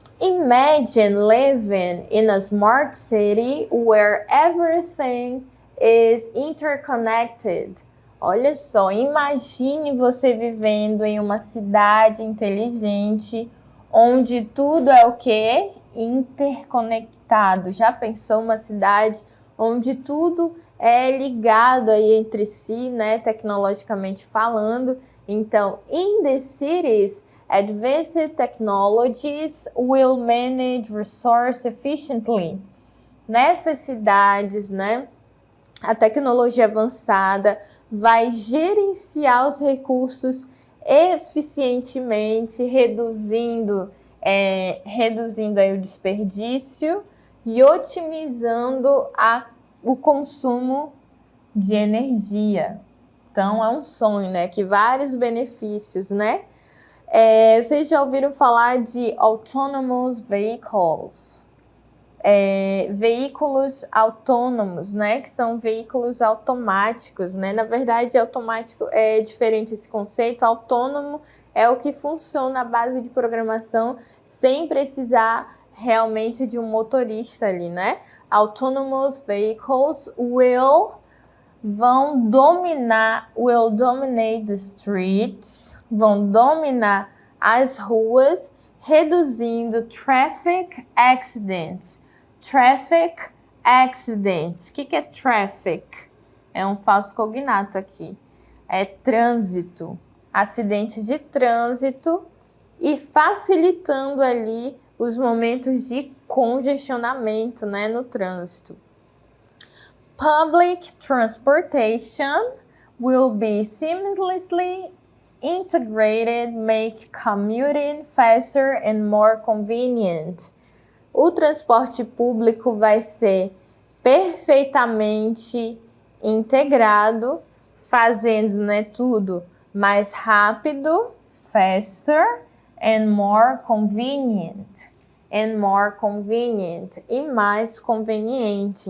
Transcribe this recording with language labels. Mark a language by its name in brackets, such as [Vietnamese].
[English] Imagine living in a smart city where everything is interconnected. [Portuguese] Olha só, imagine você vivendo em uma cidade inteligente onde tudo é o quê? Interconectado. Já pensou uma cidade onde tudo é ligado aí entre si, né, tecnologicamente falando? [English] Então, in the cities, advanced technologies will manage resource efficiently. [Portuguese] Nessas cidades, né, a tecnologia avançada vai gerenciar os recursos eficientemente, reduzindo aí o desperdício e otimizando o consumo de energia. Então, é um sonho, né, que vários benefícios, né? Vocês já ouviram falar de autonomous vehicles? Veículos autônomos, né? Que são veículos automáticos, né? Na verdade, automático é diferente esse conceito. Autônomo é o que funciona à base de programação sem precisar realmente de um motorista ali, né? [English] Autonomous vehicles will dominate the streets, [Portuguese] vão dominar as ruas, reduzindo [English] traffic accidents. [Portuguese] Traffic accidents. O que é traffic? É um falso cognato aqui. É trânsito. Acidentes de trânsito e facilitando ali os momentos de congestionamento, né, no trânsito. [English] Public transportation will be seamlessly integrated, make commuting faster and more convenient. [Portuguese] O transporte público vai ser perfeitamente integrado, fazendo, né, tudo mais rápido, [English] faster and more convenient. And more convenient. [Portuguese] E mais conveniente.